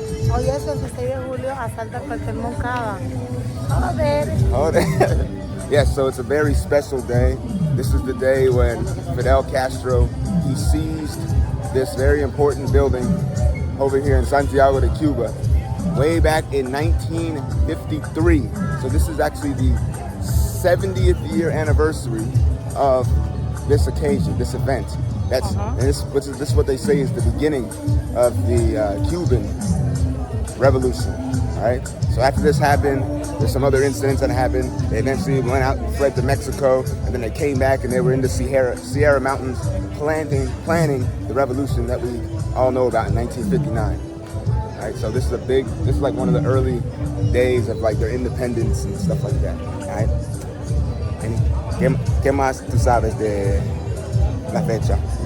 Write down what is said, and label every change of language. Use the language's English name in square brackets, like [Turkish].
[Spanish] Hoy es 26 de julio, asalta al cartel Moncada. Joder. [English] Yes, so it's a very special day. This is the day when Fidel Castro, he seized this very important building over here in Santiago de Cuba way back in 1953. So this is actually the 70th year anniversary of this occasion, this event. And this is what they say is the beginning of the Cuban Revolution. All right. So after this happened, there's some other incidents that happened. They eventually went out and fled to Mexico, and then they came back and they were in the Sierra Mountains planning the revolution that we all know about in 1959. All right. So this is like one of the early days of like their independence and stuff like that. All right. [Spanish] And ¿qué más tú sabes de la fecha?